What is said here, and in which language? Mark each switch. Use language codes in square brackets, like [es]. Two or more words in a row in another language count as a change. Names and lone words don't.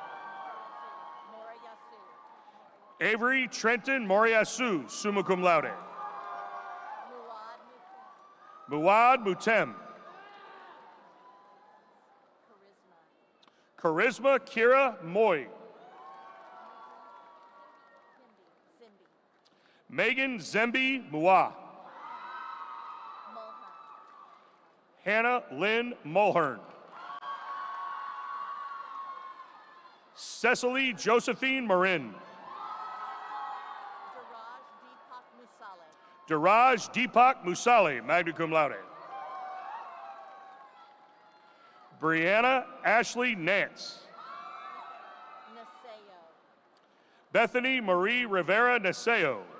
[en] Avery Trenton Moriasu, [la] summa cum laude. [en] Muad Mutem. Charisma Kira Moy. Megan Zembi Mua. Hannah Lynn Mulhern. Cecily Josephine Marin. Daraj Deepak Musale, [la] magna cum laude. [en] Brianna Ashley Nance. Bethany Marie Rivera Naseo.